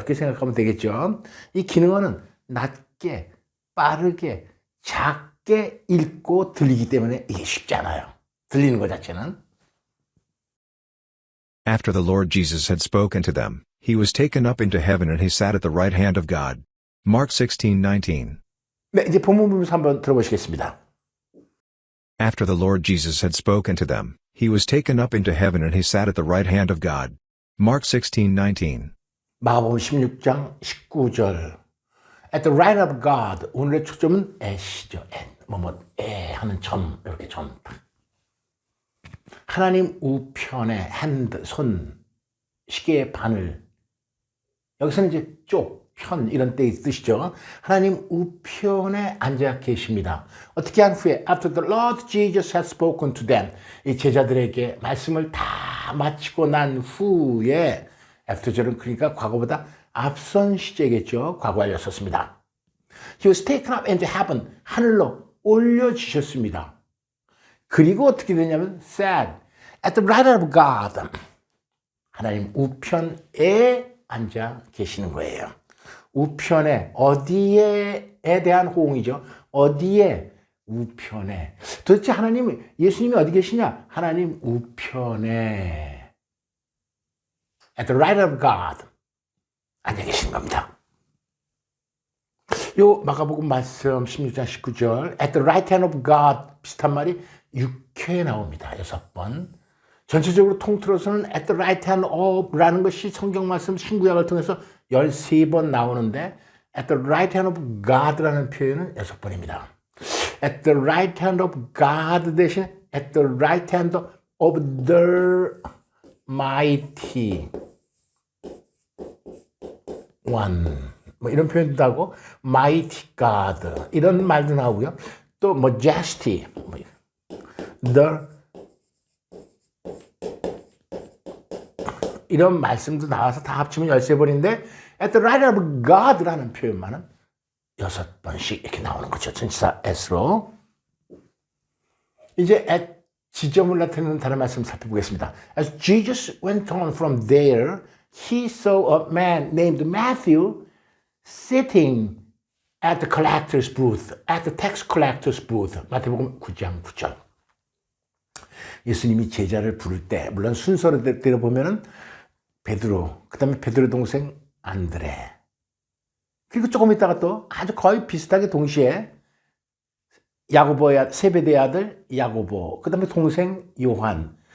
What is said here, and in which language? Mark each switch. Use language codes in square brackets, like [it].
[ko] 이렇게 생각하면 되겠죠. 이 기능어는 낮게, 빠르게, 작게 읽고 들리기 때문에 이게 쉽지 않아요. 들리는 것 자체는. [en] After the Lord Jesus had spoken to them, he was taken up into heaven and he sat at the right hand of God. Mark 16:19. [ko] 네, 이제 본문 부분에서 한번 들어보시겠습니다. [en] After the Lord Jesus had spoken to them, he was taken up into heaven and he sat at the right hand of God. Mark 16:19. [ko] 마가복음 16장 19절. [en] At the right of God. [ko] 오늘의 초점은 at이죠. at. 하는 점, 이렇게 점. 하나님 우편에 hand, 손, 시계의 바늘. 여기서는 이제 쪽, 편 이런 때의 뜻이죠. 하나님 우편에 앉아 계십니다. 어떻게 한 후에 [en] After the Lord Jesus has spoken to them. [ko] 이 제자들에게 말씀을 다 마치고 난 후에 After절은 그러니까 과거보다 앞선 시제겠죠. 과거에 썼습니다. [en] He was taken up into heaven. [ko] 하늘로 올려주셨습니다. 그리고 어떻게 되냐면 [en] sat at the right of God. [ko] 하나님 우편에 앉아 계시는 거예요. 우편에, 어디에에 대한 호응이죠. 어디에, 우편에. 도대체 예수님이 어디 계시냐? 하나님 우편에. [en] At the right of God. [ko] 앉아 계신 겁니다. 요 마가복음 말씀 16장 19절 [en] At the right hand of God [ko] 비슷한 말이 6회에 나옵니다. 6번. 전체적으로 통틀어서는 [en] at the right hand of [ko] 라는 것이 성경 말씀 신구약을 통해서 13번 나오는데 [en] at the right hand of God [ko] 라는 표현은 6번입니다. [en] At the right hand of God [ko] 대신 [en] at the right hand of the mighty one [ko] 뭐 이런 표현도 하고 [en] mighty God [ko] 이런 말도 나오고요. 또 [en] majesty the [ko] 이런 말씀도 나와서 다 합치면 13번인데 [en] at the right of God [ko] 라는 표현만은 6번씩 이렇게 나오는 거죠. 전치사 S로. 이제 at 지점을 나타내는 다른 말씀 살펴보겠습니다. [en] As Jesus went on from there, he saw a man named Matthew sitting at the collector's booth, at the tax collector's booth. [ko] 마태복음 9장 9절. 예수님이 제자를 부를 때, 물론 순서대로 보면은 베드로, 그 다음에 베드로 동생 안드레. 그리고 조금 있다가 또 아주 거의 비슷하게 동시에 야고보의 세베대의 아들 야고보, 그 다음에 동생 요한.